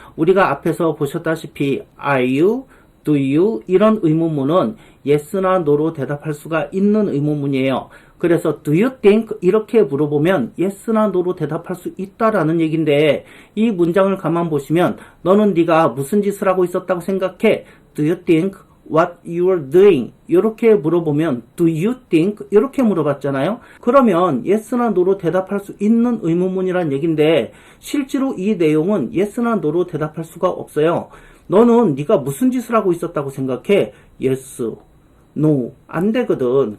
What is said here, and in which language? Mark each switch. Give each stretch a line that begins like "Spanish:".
Korean: 우리가 앞에서 보셨다시피 are you, do you 이런 의문문은 yes나 no로 대답할 수가 있는 의문문이에요. 그래서 do you think 이렇게 물어보면 yes나 no로 대답할 수 있다라는 얘기인데 이 문장을 가만 보시면 너는 네가 무슨 짓을 하고 있었다고 생각해?
English: Do you think what you are doing?
Korean: 이렇게 물어보면 do you think 이렇게 물어봤잖아요. 그러면 yes나 no로 대답할 수 있는 의문문이란 얘기인데 실제로 이 내용은 yes나 no로 대답할 수가 없어요. 너는 네가 무슨 짓을 하고 있었다고 생각해? yes, no 안 되거든.